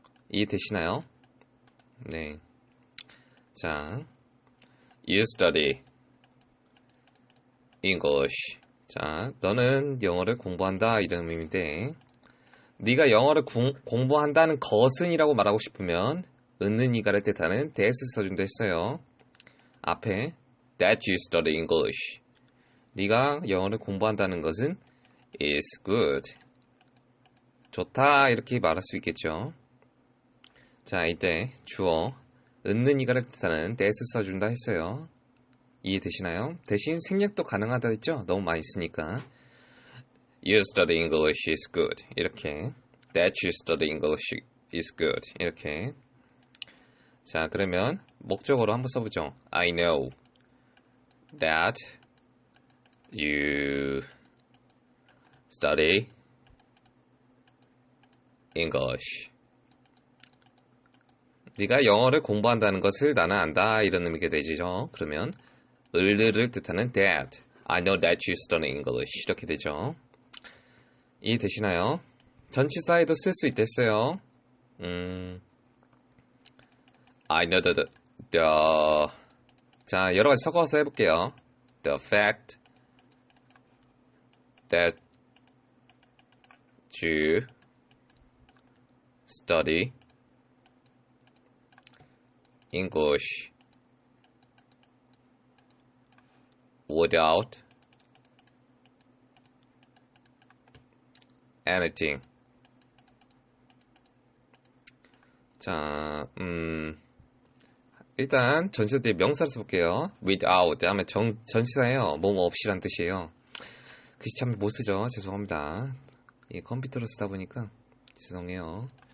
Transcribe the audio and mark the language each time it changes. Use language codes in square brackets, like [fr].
[ko] 이해되시나요? 네. 자, [en] you study English. [ko] 자, 너는 영어를 공부한다 이런 의미인데 네가 영어를 공부한다는 것은 이라고 말하고 싶으면 은는이가를 뜻하는 that을 써준다 했어요. [en] 앞에 that you study English. [ko] 네가 영어를 공부한다는 것은 [en] is good. [ko] 좋다 이렇게 말할 수 있겠죠. 자, 이때 주어 은는이가를 뜻하는 that을 써준다 했어요. 이해되시나요? 대신 생략도 가능하다 했죠. 너무 많이 쓰니까 [en] You study English is good 이렇게 That you study English is good 이렇게. [ko] 자, 그러면 목적어로 한번 써보죠. [en] I know that you study English. [ko] 네가 영어를 공부한다는 것을 나는 안다 이런 의미가 되죠. 그러면 을을 뜻하는 [en] that I know that you study English 이렇게 되죠. [ko] 이해되시나요? 전치사에도 쓸 수 있댔어요. [en] I know [ko] 자, 여러 가지 섞어서 해볼게요. [en] The fact that you study English without anything. [ko] 자, 일단 전치사 뒤에 명사를 써볼게요. without 하면 전치사예요. 뭐뭐 없이란 뜻이에요. 글씨 참 못 쓰죠. 죄송합니다. 컴퓨터로 쓰다 보니까 죄송해요.